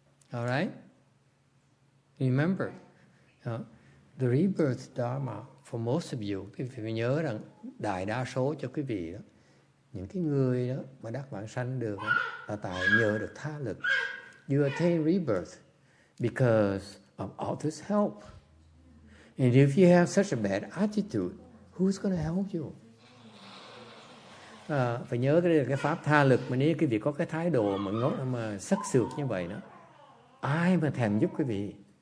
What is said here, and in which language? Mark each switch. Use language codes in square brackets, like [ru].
[en] Alright? Remember, the rebirth dharma for most of you, [vi] quý vị phải nhớ rằng đại đa số cho quý vị đó, những cái người đó mà đắc vãng sanh được đó, là tại nhờ được tha lực. [en] You attain rebirth because of others' help. And if you have such a bad attitude, who's going to help you? [vi] Phải nhớ cái đây là cái pháp tha lực, mà nếu quý vị có cái thái độ mà sắc sược như vậy đó, ai mà thèm giúp quý vị?